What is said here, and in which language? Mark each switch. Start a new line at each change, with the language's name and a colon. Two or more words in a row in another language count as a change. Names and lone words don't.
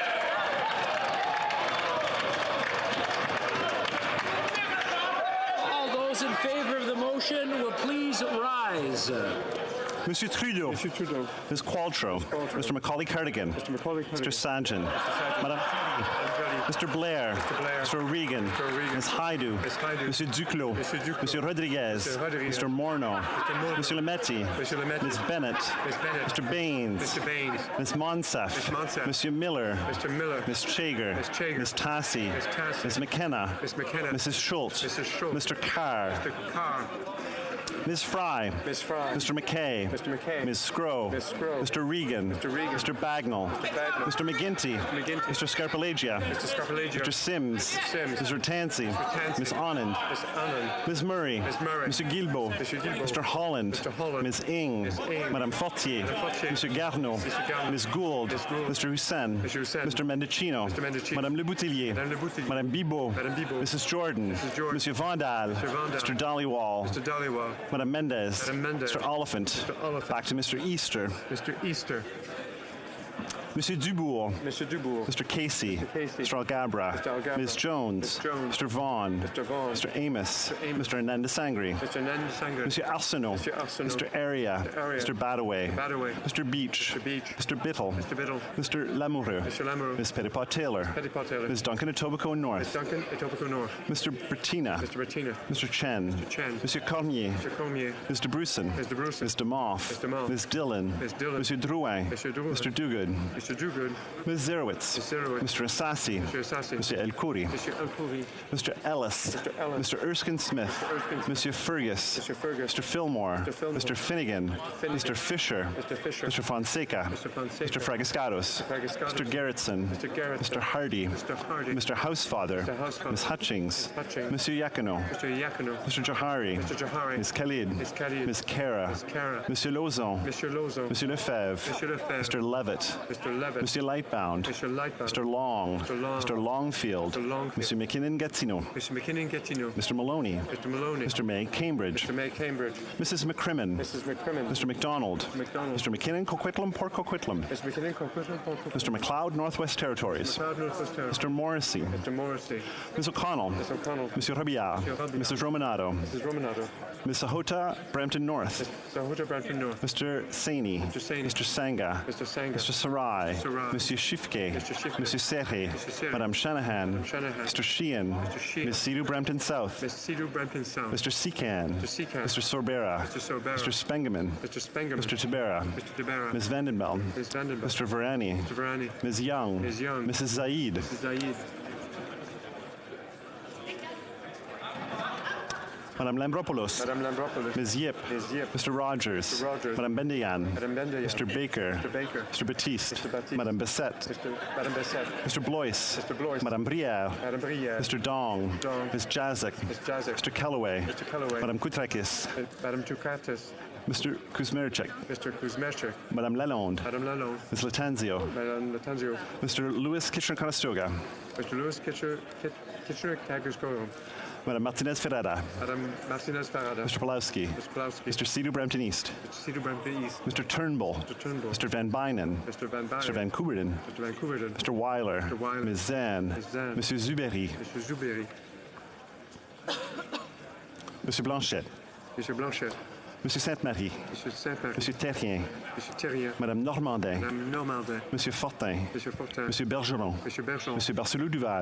English: All those in favor of the motion will please rise. Monsieur Trudeau. Monsieur Trudeau. Ms. Qualtrough. Mr. Macaulay Cardigan. Mr. Macaulay Cardigan. Mr. Sanjin. Madame Mr. Blair. Mr. O'Regan. Ms. Haidu. Monsieur Duclos. Monsieur Rodriguez. Mr. Morneau. Monsieur Lametti. Ms. Bennett. Mr. Baines. Ms. Monsef. Monsieur Miller. Ms. Chager. Ms. Tassi. Ms. McKenna. Mrs. Schultz. Mr. Carr. Ms. Fry. Mr. McKay. Ms. Scrow. Mr. Regan. Mr. Bagnall. Mr. McGinty. Mr. Scarpalagia. Mr. Sims. Mr. Tansey. Ms. Anand. Ms. Murray. Mr. Guilbeault. Mr. Holland. Ms. Ing. Madame Fortier. Mr. Garneau. Ms. Gould. Mr. Hussein. Mr. Mendicino. Madame Le Boutillier. Madame Bibot. Mrs. Jordan. Monsieur Vandal. Mr. Dollywall. Madame Mendez. Mr. Oliphant. Back to Mr. Easter. Monsieur Dubourg. Mr. Casey. Mr. Algabra. Ms. Jones. Mr. Vaughan. Mr. Amos. Mr. Nandasangri. Monsieur Arsenault. Mr. Area. Mr. Badaway. Mr. Beach. Mr. Biddle. Mr. Lamoureux. Ms. Petitpot Taylor. Ms. Duncan Etobicoke North. Mr. Bertina. Mr. Chen. Monsieur Cormier. Mr. Bruson. Ms. DeMoff. Ms. Dillon. Monsieur Drouin. Mr. Duguid. Ms. Zerowitz. Mr. Assassi. Mr. El Khoury. Mr. Ellis. Mr. Erskine Smith. Monsieur Fergus. Mr. Fillmore. Mr. Finnegan. Mr. Fisher. Mr. Fonseca. Mr. Fragascados. Mr. Gerritsen. Mr. Hardy. Mr. Housefather. Ms. Hutchings. Monsieur Yakino. Mr. Johari. Ms. Khalid. Ms. Kara. Monsieur Lauzon. Monsieur Lefebvre. Mr. Levitt. Mr. Levitt. Monsieur Lightbound. Mr. Lightbound. Mr. Long. Mr. Long. Mr. Longfield. Mr. Longfield. Monsieur McKinnon-Gatineau. Mr. McKinnon-Gatineau. Mr. Maloney. Mr. Maloney. Mr. May Cambridge. Mr. May Cambridge. Mrs. McCrimmon. Mrs. McCrimmon. Mr. McDonald. McDonald. Mr. McKinnon, Coquitlam, Port Coquitlam. Mr. McKinnon, Coquitlam. Mr. McLeod, Northwest Territories. McLeod, Northwest Territories. Mr. Morrissey. Mr. Morrissey. Ms. O'Connell. Ms. O'Connell. Monsieur Robillard. Monsieur Robillard. Mrs. Romanado. Mrs. Romanado. Ms. Sahota, Brampton North. Sahota, Brampton North. Mr. Saini. Mr. Saini. Mr. Sanga. Mr. Sanga. Mr. Sarai. Sarai. Monsieur Shifke. Mr. Shifke. Monsieur Serre. Mr. Serre. Madame Shanahan. Madame Shanahan. Mr. Sheehan. Mr. Sheehan. Ms. Sidhu, Brampton South. Ms. Sidhu, Brampton South. Mr. Secan. Mr. Secan. Mr. Sorbera. Mr. Sorbera. Mr. Spengeman. Mr. Spengeman. Mr. Tibera. Mr. Tibera. Ms. Vandenbel. Ms. Vandenberg. Mr. Varani. Mr. Varani. Ms. Young. Ms. Young. Mrs. Zaid. Mrs. Zaid. Madame Lambropoulos. Madame Lambropoulos. Ms. Yip. Ms. Yip. Mr. Rogers. Mr. Rogers. Madame Bendayan. Madame Bendayan. Mr. Baker. Mr. Baker. Mr. Baptiste. Mr. Baptiste. Madame Bessette. Madame Bessette. Mr. Blois. Mr. Blois. Madame Brière. Madame Brière. Mr. Dong. Dong. Ms. Jazik. Ms. Jazik. Mr. Kellaway. Mr. Kellaway. Madame Koutrakis. Madame Toukatis. Mr. Kuzmerchek. Mr. Kuzmerchek. Madame Lalonde. Madame Lalonde. Ms. Latanzio. Madame Latanzio. Mr. Louis Kitchener-Conestoga. Mr. Louis Kitchener-Conestoga. Madame Martinez Ferreira. Madame Martinez Ferreira. Mr. Pulowski. Mr. Pulowski. Mr. Sidhu Brampton East. Mr. Sidhu Brampton East. Mr. Turnbull. Mr. Turnbull. Mr. Van Bynen. Mr. Van Bynen. Mr. Van Couverden. Mr. Van Couverden. Mr. Weiler. Mr. Weiler. Ms. Zan. Ms. Zan. Monsieur Zuberi. Mr. Zuberi. Monsieur Blanchet. Mr. Blanchet. Monsieur Sainte-Marie. Mr. Saint-Marie. Monsieur Terrien. Mr. Terrien. Madame Normandin. Madame Normandin. Monsieur Fortin. Mr. Fortin. Monsieur Bergeron. Mr. Bergeron. Monsieur Barcelou-Duval.